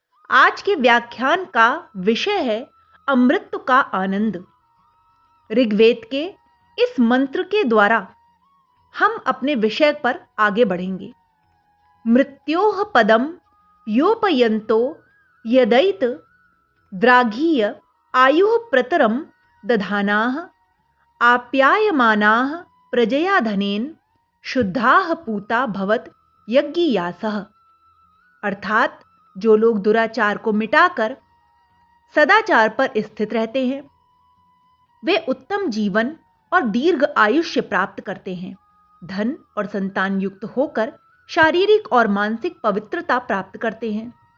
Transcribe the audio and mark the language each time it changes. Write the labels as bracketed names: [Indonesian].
[Hindi] आज के व्याख्यान का विषय है अमृत का आनंद। ऋग्वेद के इस मंत्र के द्वारा हम अपने विषय पर आगे बढ़ेंगे। [Sanskrit] मृत्योः पदम योपयन्तो यदैत द्राघीय आयुः प्रतरम दधानाः आप्यायमानाः प्रजया धनेन शुद्धाः पूता भवत यज्ञियासः। [Hindi] अर्थात जो लोग दुराचार को मिटाकर सदाचार पर स्थित रहते हैं वे उत्तम जीवन और दीर्घ आयुष्य प्राप्त करते हैं। धन और संतान युक्त होकर शारीरिक और मानसिक पवित्रता प्राप्त करते हैं।